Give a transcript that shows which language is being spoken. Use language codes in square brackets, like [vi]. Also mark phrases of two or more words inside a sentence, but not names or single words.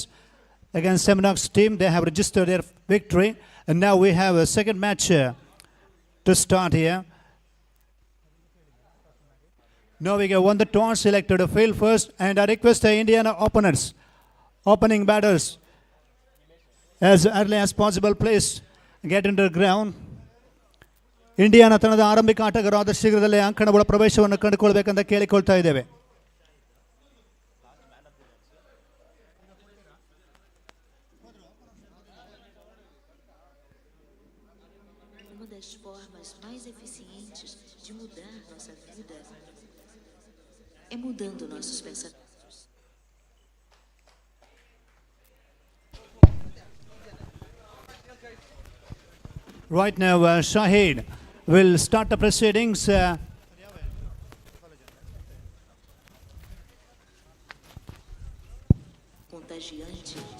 [en] Against Semnox team, they have registered their victory, and now we have a second match to start here. Novigo won the toss, selected to field first, and I request the Indiana opening batters, as early as possible, please get into the ground. [kn] ಇಂಡಿಯಾನ ತಂಡದ ಆರಂಭಿಕ ಆಟಗಾರರು ಆದಷ್ಟು ಶೀಘ್ರದಲ್ಲೇ ಅಂಕಣಗಳ ಪ್ರವೇಶವನ್ನು ಕಂಡುಕೊಳ್ಬೇಕಂತ ಕೇಳಿಕೊಳ್ತಾ ಇದ್ದೇವೆ. [pt] Uma das formas mais eficientes de mudar nossa vida é mudando nossos pensamentos. [en] Right now, Shahid will start the proceedings. [pt] Contagiante.